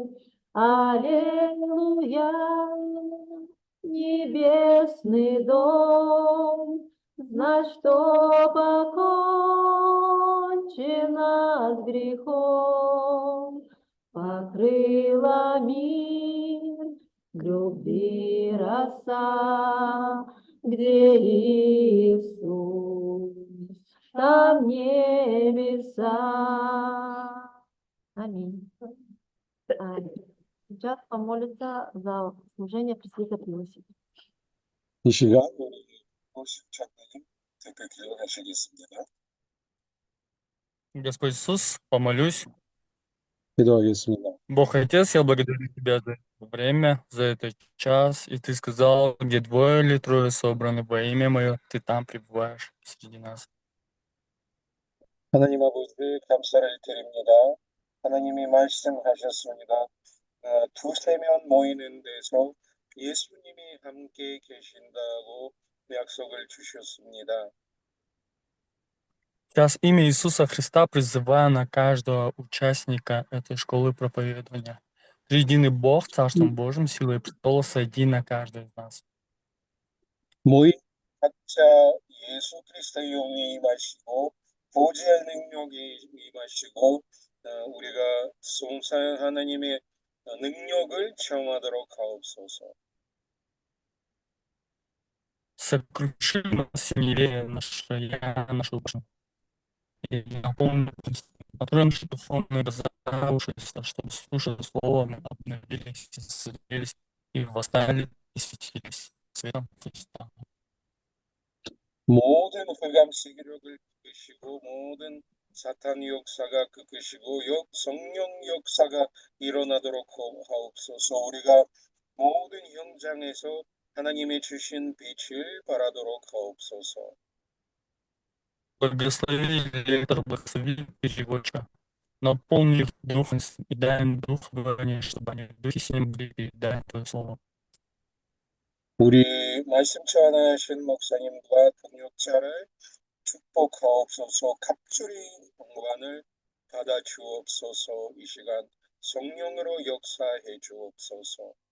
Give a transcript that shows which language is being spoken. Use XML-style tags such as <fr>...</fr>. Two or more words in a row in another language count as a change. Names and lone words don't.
<ru>Аллилуйя, небесный дом, знать, что покончено с грехом, покрыла мир любви роса, где Иисус, там небеса. Аминь. Сейчас помолится за служение пресвитера Иосифа.</ru> <ko>이 시간 우리 장로님 대표 기도하시겠습니다.</ko> <ru>Господь Иисус, помолюсь.</ru> <ko>기도하겠습니다.</ko> <ru>Бог Отец, я благодарю Тебя за это время, за этот час. И Ты сказал, где двое или трое собраны во имя Мое, Ты там пребываешь среди нас.</ru> <ko>하나님 아버지 감사를 드립니다. 하나님이 말씀하셨습니다. 두세 명 모이는 데서 예수님이 함께 계신다고 약속을 주셨습니다.</ko> <ru>Сейчас имя Иисуса Христа призываю на каждого участника этой школы проповедования. Триединый Бог, Царством Божьим, силой престола, сойди на каждого из нас.</ru> <ko>모인 각자 예수 그리스도의 영이 임하시고 보좌의 능력이 임하시고 우리가 송사한 하나님의 능력을 체험하도록 하옵소서.</ko> <ru>Сокруши нас сильнее наше я, нашу душу. И наполни, открой наши духовные глаза, уши, чтобы, слушая слово, мы обновились, исцелились и восстали, и светились светом Христа.</ru> <ko>모든 흑암 세계력을 끄시고 모든 사탄 역사가 끄시고 성령 역사가 일어나도록 하옵소서. 우리가 모든 현장에서 하나님의 주신 빛을 발하도록 하옵소서.</ko> <ru>Благослови лектор, благослови переводчика, наполни их духом и дай им дух говорения, чтобы они в духе с ним могли передать Твое слово.</ru> <ko>우리 말씀 전하신 목사님과 동역자를 축복하옵소서. 갑절이 영광을 받아 주옵소서. 이 시간 성령으로 역사해 주옵소서.</ko>